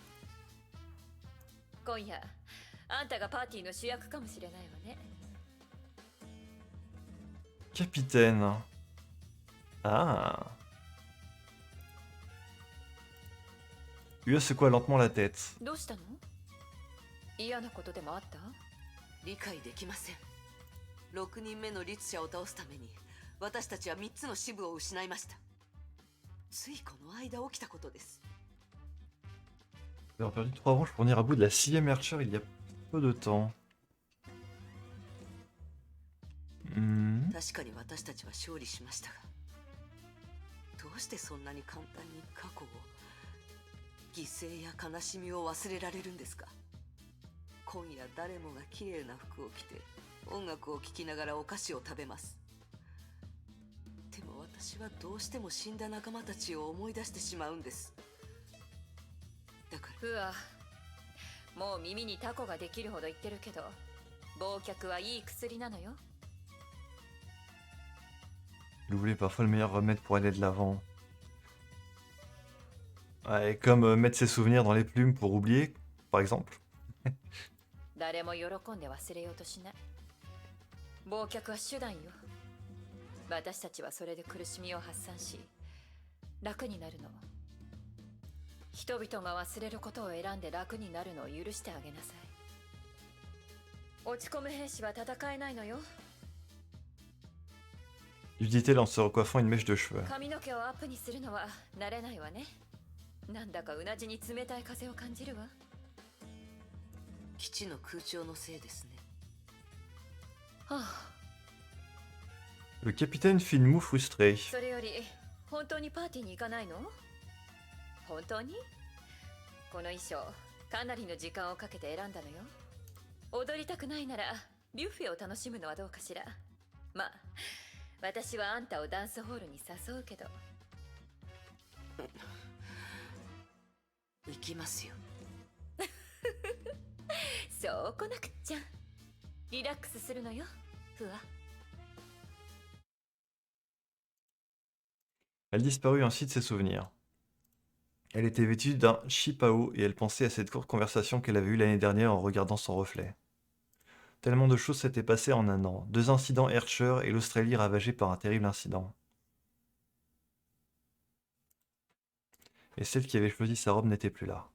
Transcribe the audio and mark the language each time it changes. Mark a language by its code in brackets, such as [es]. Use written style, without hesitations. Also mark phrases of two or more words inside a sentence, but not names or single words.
[fr] Capitaine. Ah. Ua secoua lentement la tête. [ja] どうしたの？嫌なことでもあった？理解できません。6人目の律者を倒すために私たちは3つの支部を失いました。ついこの間起きたことです。 [fr] Nous avons perdu 3 branches pour venir à bout de la 6ème Archer il y a peu de temps. [ja] 確かに私たちは勝利しましたが、どうしてそんなに簡単に過去を、犠牲や悲しみを忘れられるんですか？今夜誰もが綺麗な服を着て音楽を聴きながらお菓子を食べます。でも私はどうしても死んだ仲間たちを思い出してしまうんです。だからふわ、もう耳にタコができるほど言ってるけど、忘却はいい薬なのよ。 [fr] L'oublier parfois le meilleur remède pour aller de l'avant. Ouais, comme mettre ses souvenirs dans les plumes pour oublier, par exemple. [ja] 誰も喜んで忘れようとしない。忘却は手段よ。私たちはそれで苦しみを発散し、楽になるの。人々が忘れることを選んで楽になるのを許してあげなさい。落ち込む兵士は戦えないのよ。 [fr] Lui dit-elle en se recoiffant une mèche de cheveux. [ja] 髪の毛をアップにするのは慣れないわね。なんだかうなじに冷たい風を感じるわ。基地の空調のせいですね。はあ。 [fr] Le capitaine fit une moue frustrée. [ja] それより本当にパーティーに行かないの？本当に？この衣装かなりの時間をかけて選んだのよ。踊りたくないならビュッフェを楽しむのはどうかしら。まあ私はあんたをダンスホールに誘うけど。行きますよ。そうこなくっちゃ。リラックスするのよ、ふわ。 [fr] Elle disparut ainsi de ses souvenirs. Elle était vêtue d'un chipao et elle pensait à cette courte conversation qu'elle avait eue l'année dernière en regardant son reflet. Tellement de choses s'étaient passées en un an. 2 incidents Hercher et l'Australie ravagée par un terrible incident. Et celle qui avait choisi sa robe n'était plus là.